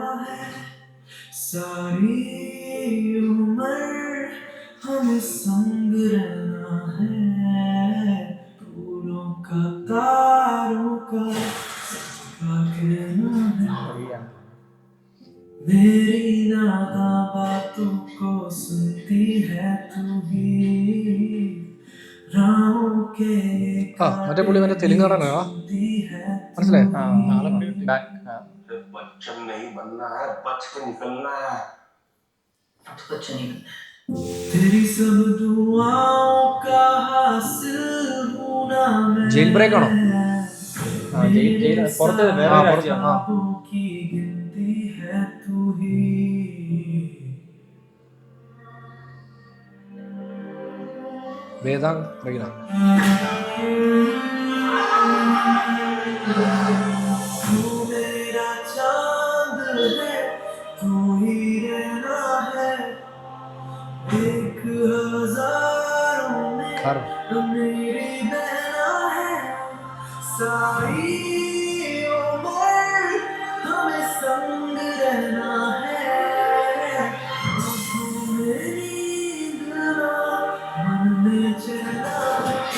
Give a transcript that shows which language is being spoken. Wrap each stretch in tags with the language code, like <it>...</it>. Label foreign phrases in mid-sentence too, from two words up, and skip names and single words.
<hi>है, सारी उम्र हमें संग रहना है, फूलों का तारों का सबका कहना है, मेरी नादा बातों को सुनती है तू ही राहों के</hi> <ml>മറ്റേ പുള്ളി മറ്റേ തെലുങ്കാടനാ മനസ്സിലായി.</ml> <hi>बच्चन नहीं बनना है, बच के निकलना है. अब तो बच्चा नहीं बनना है। तेरी सब दुआओं का हासिल हूं ना मैं,</hi> <ml>ജയിൽ ബ്രേക്ക് ആണോ? പുറത്ത് വേറെ രാജ്യമാണ്.</ml> <hi>ख्वाबों की गिनती है तू ही</hi> <ml>വേദാങ് റീന.</ml> <hi>तू मेरा चांद है, तू ही रहना है, एक हजारों में ഖാർ मेरी बहना है, सारी उम्र हमें संग रहना है, आँखों में नींद ना, मन में चैन ना,</hi>